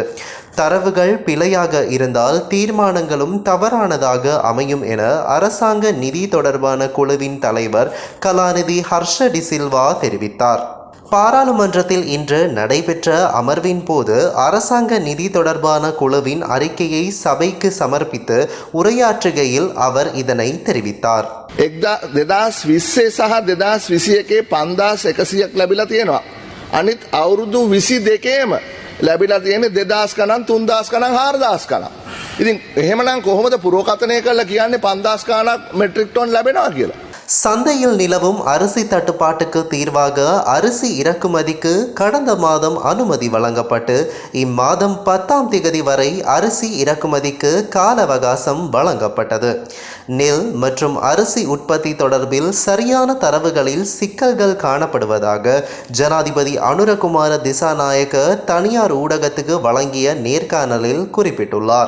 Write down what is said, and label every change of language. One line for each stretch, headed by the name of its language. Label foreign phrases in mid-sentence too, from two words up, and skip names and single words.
Tamil: தரவுகள் பிழையாக இருந்தால் தீர்மானங்களும் தவறானதாக அமையும் என அரசாங்க நிதி தொடர்பான குழுவின் தலைவர் கலாநிதி ஹர்ஷ டிசில்வா தெரிவித்தார். பாராளுமன்றத்தில் இன்று நடைபெற்ற அமர்வின் போது அரசாங்க நிதி தொடர்பான குழுவின் அறிக்கையை சபைக்கு சமர்ப்பித்து உரையாற்றுகையில் அவர் இதனை தெரிவித்தார்.
Sinhala: 2020 සහ 2021 5100ක් ලැබිලා තියෙනවා. අනිත් අවුරුදු 22ේම ලැබිලා තියෙන්නේ 2000 ගණන් 3000 ගණන් 4000 ගණන්. ඉතින් එහෙමනම් කොහොමද පුරෝකථනය කරලා කියන්නේ 5000 ගණන් මෙට්‍රික් ටන් ලැබෙනවා කියලා?
Tamil: சந்தையில் நிலவும் அரிசி தட்டுப்பாட்டுக்கு தீர்வாக அரிசி இறக்குமதிக்கு கடந்த மாதம் அனுமதி வழங்கப்பட்டு இம்மாதம் 10ஆம் தேதி வரை அரிசி இறக்குமதிக்கு கால அவகாசம் வழங்கப்பட்டது. நெல் மற்றும் அரிசி உற்பத்தி தொடர்பில் சரியான தரவுகளில் சிக்கல்கள் காணப்படுவதாக ஜனாதிபதி அனுரகுமார திசாநாயக்க தனியார் ஊடகத்துக்கு வழங்கிய நேர்காணலில் குறிப்பிட்டுள்ளார்.